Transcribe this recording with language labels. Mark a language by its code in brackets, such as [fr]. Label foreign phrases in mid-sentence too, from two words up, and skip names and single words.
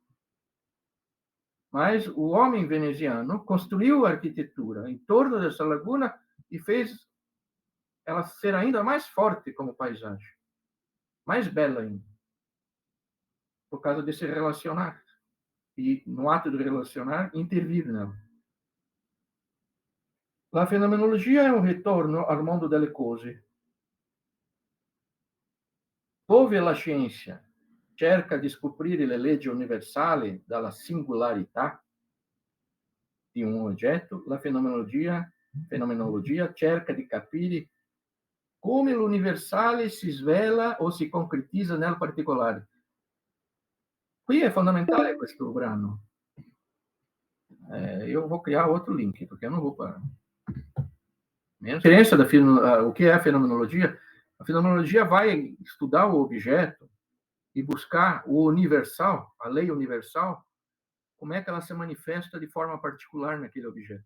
[pt] Mas o homem veneziano construiu a arquitetura em torno dessa laguna e fez ela ser ainda mais forte como paisagem, mais bela ainda, por causa desse relacionar. E, no ato de relacionar, intervir nela. [it] La fenomenologia è un ritorno al mondo delle cose, dove la scienza cerca di scoprire le leggi universali dalla singolarità di un oggetto, la fenomenologia cerca di capire come l'universale si svela o si concretizza nel particolare. Qui è fondamentale questo brano. [pt] Eu vou criar outro link, porque eu não vou parar. A diferença o que é a fenomenologia? A fenomenologia vai estudar o objeto e buscar o universal, a lei universal, como é que ela se manifesta de forma particular naquele objeto.